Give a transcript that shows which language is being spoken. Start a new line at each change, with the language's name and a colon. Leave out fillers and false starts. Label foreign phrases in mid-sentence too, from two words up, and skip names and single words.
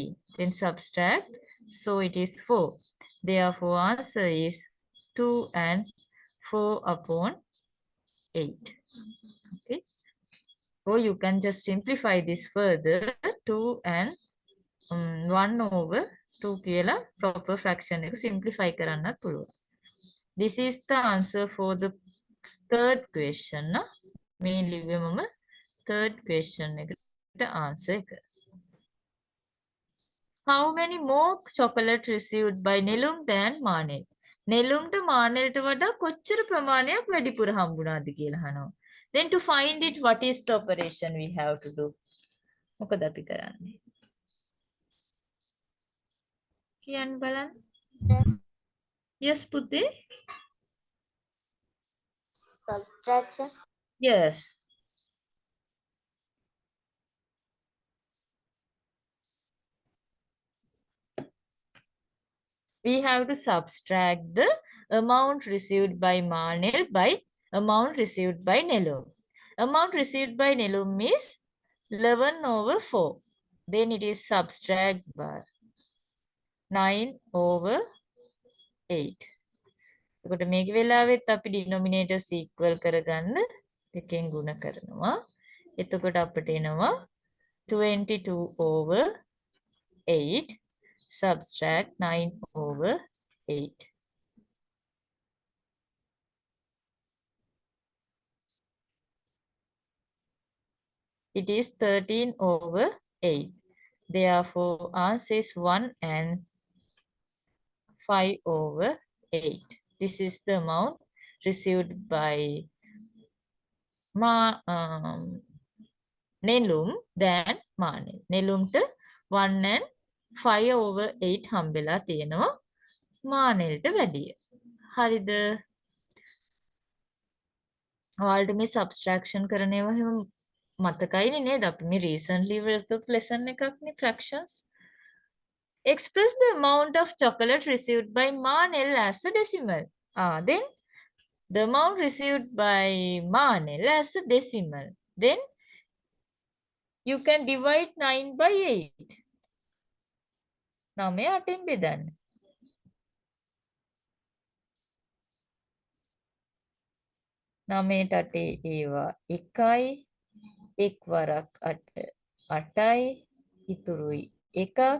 English: Then subtract. So it is 4. Therefore answer is 2 and 4/8. Okay. Or you can just simplify this further.
Sinhala: 2 and 1/2 කියලා
English: proper fraction
Sinhala: එක simplify කරන්නත් පුළුවන්.
English: This is the answer for the third question
Sinhala: න මේ ලිව්වේ මම
English: third question
Sinhala: එකට answer එක.
English: How many more chocolate received by Nelum than Manel?
Sinhala: නෙළුම්ට මානෙල්ට වඩා කොච්චර ප්‍රමාණයක් වැඩිපුර හම්බුණාද කියලා අහනවා.
English: Then to find it, what is the operation we have to do?
Sinhala: මොකද අපි කරන්නේ? කියන්න බලන්න.
English: Yes, පුතේ. Subtraction. Yes. We have to subtract the amount received by Manel by amount received by Nelum. Amount received by Nelum is 11/4. Then it is subtract by 9/8.
Sinhala: එතකොට මේක වෙලාවෙත් අපි
English: denominators equal
Sinhala: කරගන්න දෙකෙන් ගුණ කරනවා. එතකොට අපිට එනවා 22/8 subtract 9/8.
English: It is 13/8. Therefore, answer is 1 and 5/8. This is the amount received by Nelum than Manel.
Sinhala: නෙළුම්ට 1 and 5/8 හම්බෙලා තියෙනවා මානෙල්ට වැඩිය. හරිද? ඔයාලට මේ subtraction කරන ඒවා එහෙම මතකයිනේ නේද? අපි මේ
English: recently worked lesson
Sinhala: එකක්නේ fractions.
English: Express the amount of chocolate received by Manel as a decimal. Then the amount received by Manel as a decimal. Then you can divide 9/8.
Sinhala: 9 8ෙන් බෙදන්න. 9 8 ඒවා 1යි 1 වරක් 8 8යි ඉතුරුයි 1ක්.